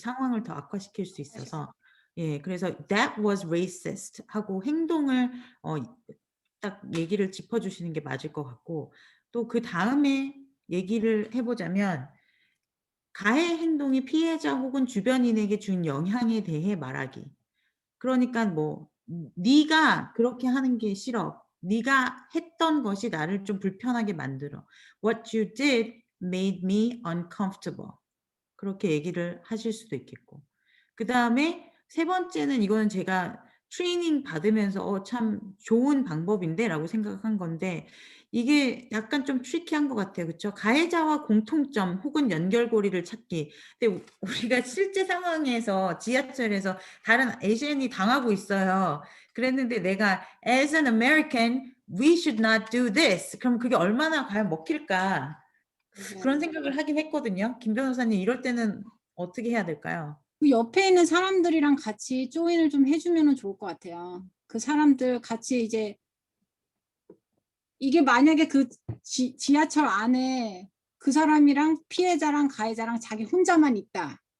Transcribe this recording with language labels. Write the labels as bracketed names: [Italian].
[Korean] 상황을 더 악화시킬 수 있어서. 예, 그래서 [English] that was racist [Korean] 하고 행동을 딱 얘기를 짚어주시는 게 맞을 것 같고 또 그 다음에 얘기를 해보자면 가해 행동이 피해자 혹은 주변인에게 준 영향에 대해 말하기. 그러니까 뭐 네가 그렇게 하는 게 싫어. 네가 했던 것이 나를 좀 불편하게 만들어. [English] What you did made me uncomfortable. [Korean] 그렇게 얘기를 하실 수도 있겠고. 그 다음에 세 번째는 이거는 제가 트레이닝 받으면서 참 좋은 방법인데 라고 생각한 건데 이게 약간 좀 트리키한 것 같아요. 그쵸? 가해자와 공통점 혹은 연결고리를 찾기. 근데 우리가 실제 상황에서 지하철에서 다른 아시안이 당하고 있어요. 그랬는데 내가 [English] as an American we should not do this. [Korean] 그럼 그게 얼마나 과연 먹힐까? 그런 생각을 하긴 했거든요. 김 변호사님 이럴 때는 어떻게 해야 될까요? 그 옆에 있는 사람들이랑 같이 조인을 좀 해주면 좋을 것 같아요. 그 사람들 같이 이제 이게 만약에 그 지하철 안에 그 사람이랑 피해자랑 가해자랑 자기 혼자만 있다.